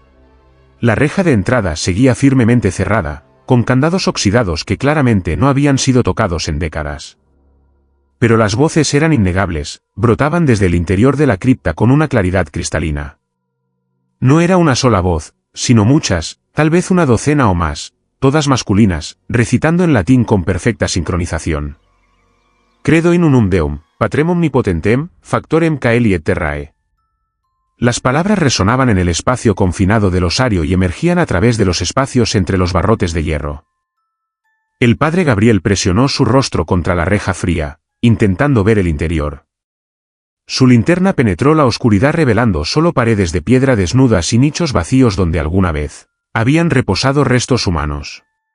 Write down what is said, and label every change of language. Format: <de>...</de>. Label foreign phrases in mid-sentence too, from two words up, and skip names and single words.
<es>La reja de entrada seguía firmemente cerrada, con candados oxidados que claramente no habían sido tocados en décadas. Pero las voces eran innegables, brotaban desde el interior de la cripta con una claridad cristalina. No era una sola voz, sino muchas, tal vez una docena o más, todas masculinas, recitando en latín con perfecta sincronización.</es> <la>Credo in unum Deum, Patrem omnipotentem, factorem caeli et terrae.</la> <es>Las palabras resonaban en el espacio confinado del osario y emergían a través de los espacios entre los barrotes de hierro. El padre Gabriel presionó su rostro contra la reja fría, intentando ver el interior. Su linterna penetró la oscuridad revelando solo paredes de piedra desnudas y nichos vacíos donde alguna vez habían reposado restos humanos.</es>